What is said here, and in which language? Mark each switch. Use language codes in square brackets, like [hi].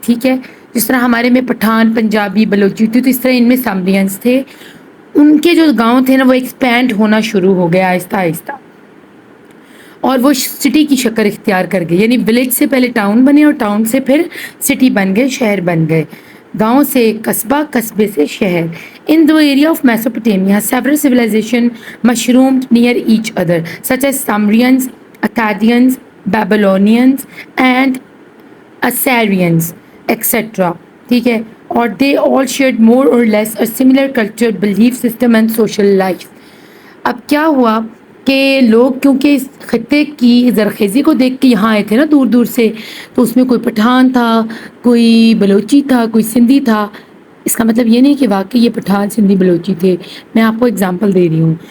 [ur] ٹھیک ہے، جس طرح ہمارے میں پٹھان، پنجابی، بلوچی تھی، تو اس طرح ان میں سمرینس تھے. ان کے جو گاؤں تھے نا، وہ ایکسپینڈ ہونا شروع ہو گیا آہستہ آہستہ، اور وہ سٹی کی شکل اختیار کر گئی. یعنی ولیج سے پہلے ٹاؤن بنے، اور ٹاؤن سے پھر سٹی بن گئے، شہر بن گئے. گاؤں سے قصبہ، قصبے سے شہر. [en] In the area of Mesopotamia, several civilizations mushroomed near each other, such as Sumerians, Akkadians, Babylonians, and Assyrians, etc. [ur] ٹھیک ہے. اور [en] they all shared more or less a similar culture, belief system and social life. [ur] اب کیا ہوا کہ لوگ کیونکہ اس خطے کی زرخیزی کو دیکھ کے یہاں آئے تھے نا دور دور سے، تو اس میں کوئی پٹھان تھا، کوئی بلوچی تھا، کوئی سندھی تھا. اس کا مطلب یہ نہیں کہ واقعی یہ پٹھان، سندھی، بلوچی تھے. میں آپ کو اگزامپل دے رہی ہوں.